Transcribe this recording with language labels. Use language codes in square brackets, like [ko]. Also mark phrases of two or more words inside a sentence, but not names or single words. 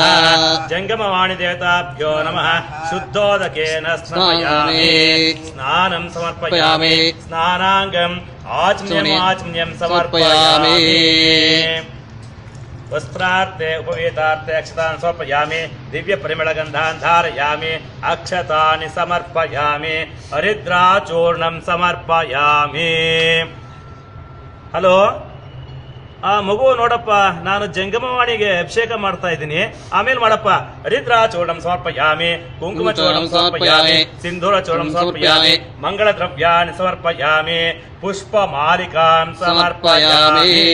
[sa] जंगमवाणी देवताभ्यो नमः। शुद्धोदकेन स्नापयामि स्नानं समर्पयामि स्नानांगम् आचमनीयं समर्पयामि। वस्त्रार्थे उपवेतार्थे अक्षतान् समर्पयामि दिव्य परिमलगन्धान् धारयामि अक्षतानि समर्पयामि हरिद्राचूर्णं समर्पयामि। [kn] ಹಲೋ ಮಗು ನೋಡಪ್ಪ, ನಾನು ಜಂಗಮವಾಣಿಗೆ ಅಭಿಷೇಕ ಮಾಡ್ತಾ ಇದ್ದೀನಿ, ಆಮೇಲೆ ಮಾಡಪ್ಪ. [sa] ಹರಿದ್ರಾಚೂರ್ಣಂ ಸಮರ್ಪಯಾಮಿ ಕುಂಕುಮ ಚೂರ್ಣಂ ಸಮರ್ಪಯಾಮಿ ಸಿಂಧೂರ ಚೂರ್ಣಂ ಸಮರ್ಪಯಾಮಿ ಮಂಗಳ ದ್ರವ್ಯಾನಿ ಸಮರ್ಪಯಾಮಿ ಪುಷ್ಪ ಮಾಲಿಕಾಂ ಸಮರ್ಪಯಾಮಿ।